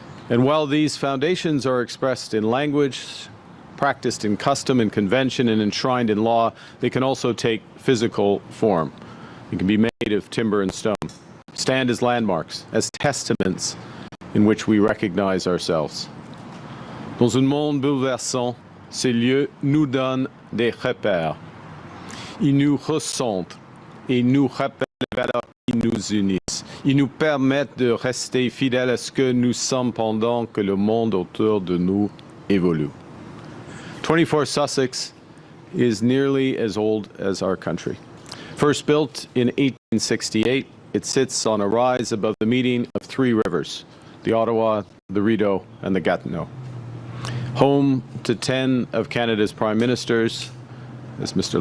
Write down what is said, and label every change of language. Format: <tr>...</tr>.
<en>And while these foundations are expressed in language, practiced in custom and convention, and enshrined in law, they can also take physical form. They can be made of timber and stone, stand as landmarks, as testaments in which we recognize ourselves.</en> <fr>Dans un monde bouleversant, ces lieux nous donnent des repères. Ils nous ressentent et nous rappellent les valeurs qui nous unissent. Ils nous permettent de rester fidèles à ce que nous sommes pendant que le monde autour de nous évolue.</fr> <en>24 Sussex is nearly as old as our country. First built in 1868, it sits on a rise above the meeting of three rivers, the Ottawa, the Rideau, and the Gatineau. Home to 10 of Canada's prime ministers, as Mr.</en>